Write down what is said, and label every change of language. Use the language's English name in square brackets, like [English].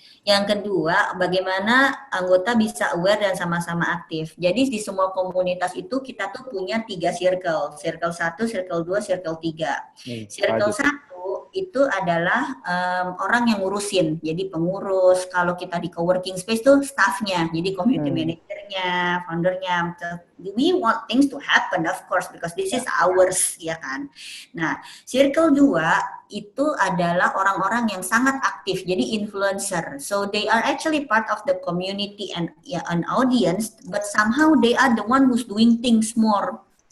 [Indonesian] Yang kedua, bagaimana anggota bisa aware dan sama-sama aktif. Jadi di semua komunitas itu kita tuh punya 3 circle. Circle 1, circle 2, circle 3. Circle 1 itu adalah orang yang ngurusin, jadi pengurus. Kalau kita di coworking space tuh staffnya, jadi community manajernya, foundernya. [English] We want things to happen, of course, because this is ours, [Indonesian] ya kan. Nah, circle 2 itu adalah orang-orang yang sangat aktif, jadi influencer. [English] So they are actually part of the community and an audience, but somehow they are the one who's doing things more.